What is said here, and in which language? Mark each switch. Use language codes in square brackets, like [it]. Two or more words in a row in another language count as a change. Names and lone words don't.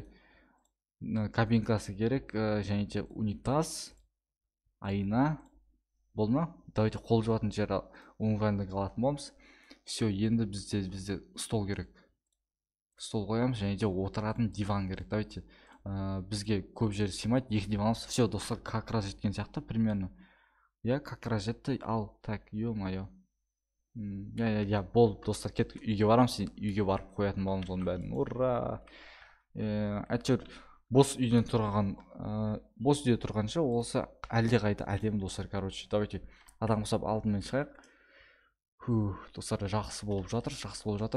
[kk] Кабинкасы керек, және де унитаз, айна. Болды ма? Давайте қол жуатын жер умывальник алатын боламыз. Все, енді бізде стол керек. Стол қоямыз, және де отыратын диван керек. Давайте бізге көп жер сыймайды, 2 диван аламыз. Все, достар, [ru] как раз [kk] жеткен сияқты примерно. [ru] Я как раз [kk] жетті. [ru] Ал, так, ё-моё. [kk] Я болды достар, кеттік, үйге барамыз, үйге барып қоятын боламыз оның бәрін. Ура! Әйтеуір бос үйде тұрғанша олса әлде қайда әдемі достар. [ru] Короче, давайте [kk] адам құсап алдымен шығайық. Достар, жақсы болып жатыр.